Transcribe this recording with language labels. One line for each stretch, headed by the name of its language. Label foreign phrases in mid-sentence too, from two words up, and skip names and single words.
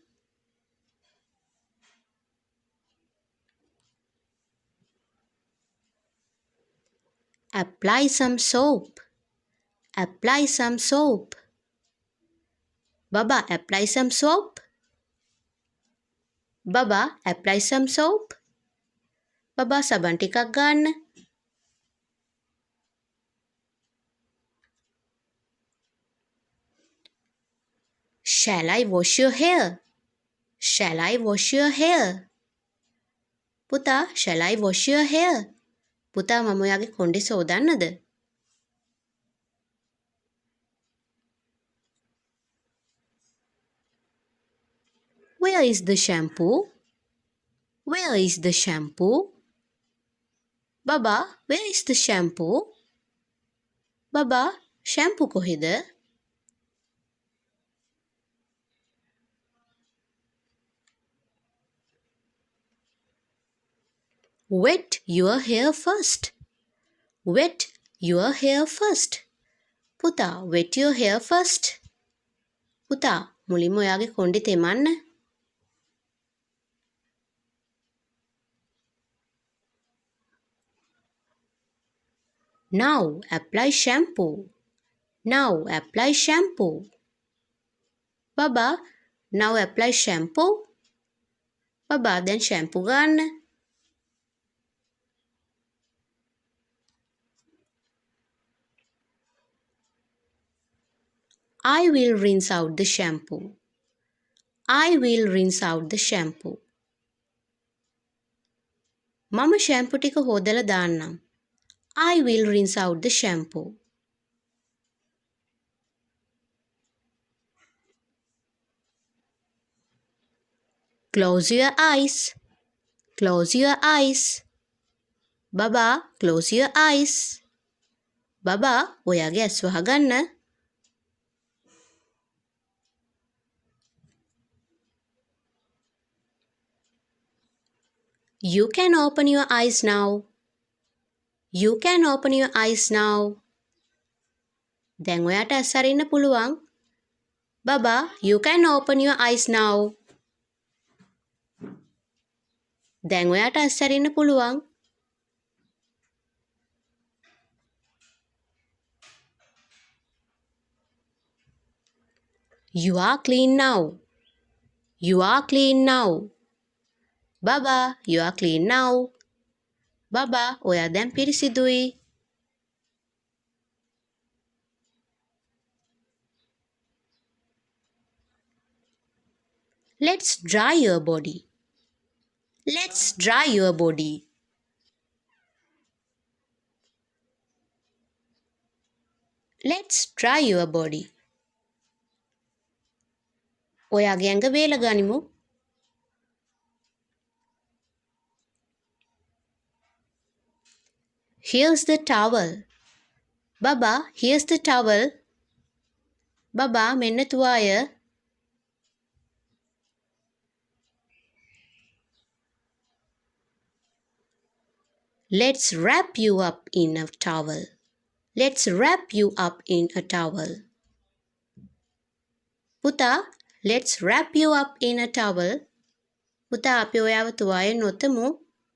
English: Apply some soap. Apply some soap. Baba, apply some soap. Baba, apply some soap.
Sinhala: Baba, සබන් ටිකක් ගන්න.
English: Shall I wash your hair? Shall I wash your hair? පුතා, shall I wash your hair?
Sinhala: පුතා, මම ඔයාගේ කොණ්ඩේ සෝදන්නද?
English: Where is the shampoo? Where is the shampoo? Baba, where is the shampoo?
Sinhala: Baba, shampoo කොහෙද?
English: Wet your hair first. Wet your hair first. පුතා, wet your hair first.
Sinhala: පුතා, මුලින්ම ඔයාගේ කොණ්ඩේ තෙමන්න.
English: Now apply shampoo. Now apply shampoo. Baba, now apply shampoo.
Sinhala: Baba,
English: then shampoo
Sinhala: ගන්න.
English: I will rinse out the shampoo. I will rinse out the shampoo.
Sinhala: මම shampoo ටික හොදලා දාන්නම්.
English: I will rinse out the shampoo. Close your eyes. Close your eyes. Baba, close your eyes.
Sinhala: Baba, ඔයාගේ ඇස් වහගන්න.
English: You can open your eyes now. You can open your eyes now.
Sinhala: දැන් ඔයාට ඇස් අරින්න පුළුවන්.
English: Baba, you can open your eyes now.
Sinhala: දැන් ඔයාට ඇස් අරින්න පුළුවන්.
English: You are clean now. You are clean now. Baba, you are clean now.
Sinhala: Baba, ඔයා දැන් පිරිසිදුයි.
English: Let's dry your body. Let's dry your body. Let's dry your body.
Sinhala: ඔයාගේ ඇඟ වේල ගනිමු.
English: Here's the towel. Baba, here's the towel. Baba,
Sinhala: මෙන්න තුවාය.
English: Let's wrap you up in a towel. Let's wrap you up in a towel. පුතා, let's wrap you up in a towel.
Sinhala: පුතා, අපි ඔයාව තුවායෙන් ඔතමු.